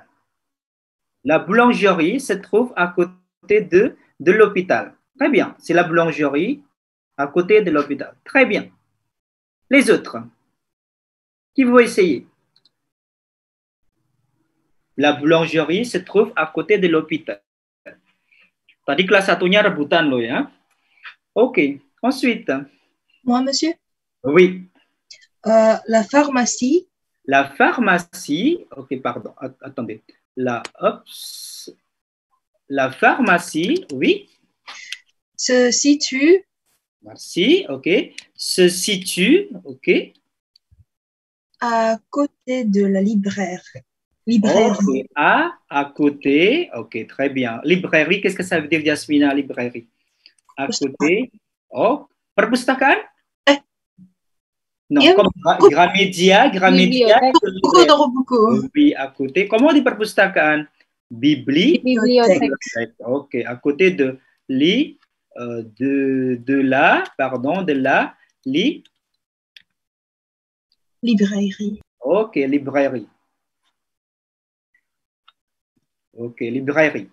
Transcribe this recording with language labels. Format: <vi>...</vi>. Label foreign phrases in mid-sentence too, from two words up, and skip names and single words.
<fr>La boulangerie se trouve à côté de l'hôpital. Très bien, c'est la boulangerie à côté de l'hôpital. Très bien. Les autres, qui vont essayer? La boulangerie se trouve à côté de l'hôpital.</fr> <id>Tadi kelas 1-nya rebutan loh ya.</id> <fr>Ok, ensuite. Moi, monsieur? Oui. La pharmacie. La pharmacie, ok, pardon, attendez. La pharmacie, oui. Se situe. Merci, ok. Se situe, ok. À côté de la librairie. Ok, à côté, ok, très bien. Librairie, qu'est-ce que ça veut dire, Yasmina, librairie? À côté.</fr> <id>Oh, perpustakaan?</id> <fr>Non,</fr> <id>ya,</id> <fr>comme Gramedia.</fr> <id>Buku.</id> <fr>Oui, à côté. Comment on dit perpustakaan? Bibliothèque. Ok, à côté de la librairie. Ok, librairie. Ok, librairie.</fr>